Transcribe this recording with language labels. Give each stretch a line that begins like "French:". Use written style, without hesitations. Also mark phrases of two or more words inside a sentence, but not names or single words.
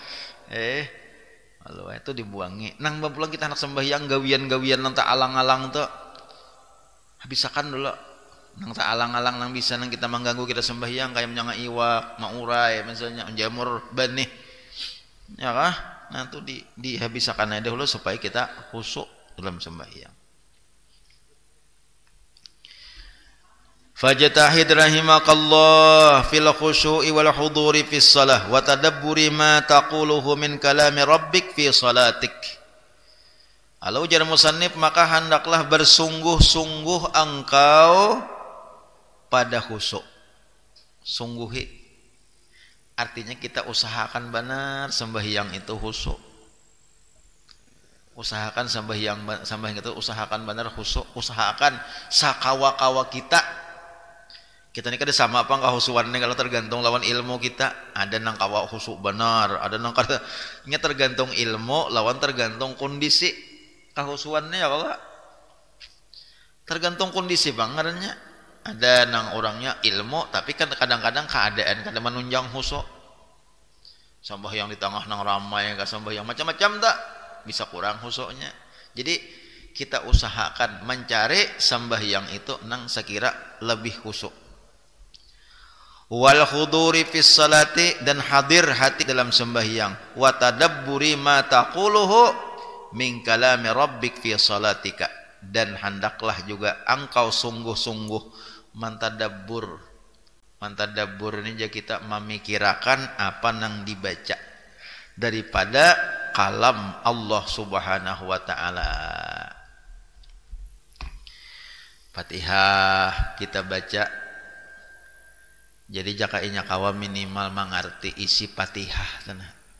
Banjar: lalu itu dibuangi nang bapulang kita anak sembahyang gawian nang tak alang-alang tuh habisakan dulu nang tak alang-alang nang bisa nang kita mengganggu kita sembahyang kayak menyanga iwak maurai misalnya jamur benih ya kah nah itu dihabisakan aja dulu supaya kita khusyuk dalam sembahyang.
Arabic: فاجتهد رحمك الله في الخشوع والحضور في الصلاة وتدبر ما تقوله من كلام ربك في صلاتك.
Banjar: Kalau ujar musannif maka hendaklah bersungguh-sungguh engkau pada khusyuk. Sungguhi artinya kita usahakan benar sembahyang itu khusyuk. Usahakan sembahyang itu usahakan benar khusyuk, usahakan sakawa-kawa kita nih kada sama apa kahusuannya kalau tergantung lawan ilmu kita ada nang kawa khusuk benar ada nang kada nya tergantung ilmu lawan tergantung kondisi kahusuannya
Arabic: يا الله
Banjar: tergantung kondisi bangetnya ada nang orangnya ilmu tapi kan kadang-kadang keadaan kada menunjang khusuk sembahyang di tengah nang ramai ka sembahyang macam-macam tak bisa kurang khusuknya jadi kita usahakan mencari sembahyang itu nang sekira lebih khusuk
Arabic: والحضور في الصلاة
Banjar: dan hadir hati dalam sembahyang
Arabic: وتدبر ما تقوله من كلام ربك في صلاتك
Banjar: dan hendaklah juga engkau sungguh-sungguh mentadabbur ini jadi kita memikirkan apa nang dibaca daripada kalam Allah
Arabic: سبحانه وتعالى.
Banjar: Fatihah kita baca jadi jakainya kawa minimal mengerti isi Fatihah tanah.